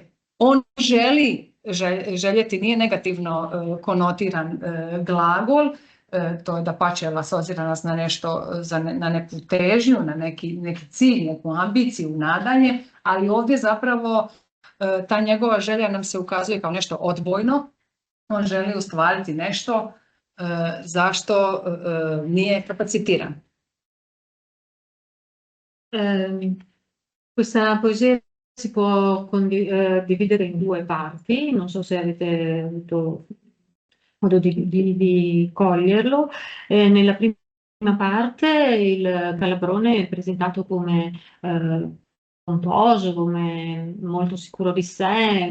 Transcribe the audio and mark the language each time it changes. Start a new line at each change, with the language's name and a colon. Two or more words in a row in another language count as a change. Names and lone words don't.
Croatian: On željeti nije negativno konotiran glagol, to je dapače asocira nas na nešto, na neku težnju, na neki cilj, neku ambiciju, nadanje, ali ovdje zapravo ta njegova želja nam se ukazuje kao nešto odbojno. On želi ostvariti nešto zašto nije kapacitiran.
Italian: Questa poesia si può dividere in due parti, non so se avete avuto modo di coglierlo. Nella prima parte il calabrone è presentato come pomposo, come molto sicuro di sé,